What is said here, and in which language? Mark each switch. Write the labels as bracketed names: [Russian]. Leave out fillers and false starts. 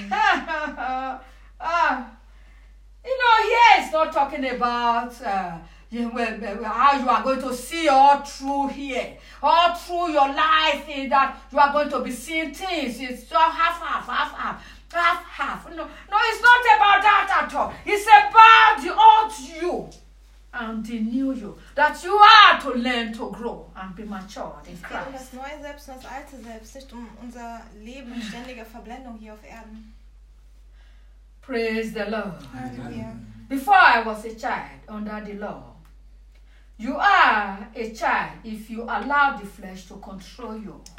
[English] You know, here it's not talking about how you are going to see all through here, all through your life, in that you are going to be seeing things. It's so half. half, half. No, no, it's not about that at all. It's about the old you and the new you. That you are to learn to grow and be matured in Christ. [German] Es geht um das neue Selbst und das alte Selbst, nicht um unser Leben in ständiger Verblendung hier auf Erden. [English] Praise the Lord. Amen. Before I was a child under the law. You are a child if you allow the flesh to control you.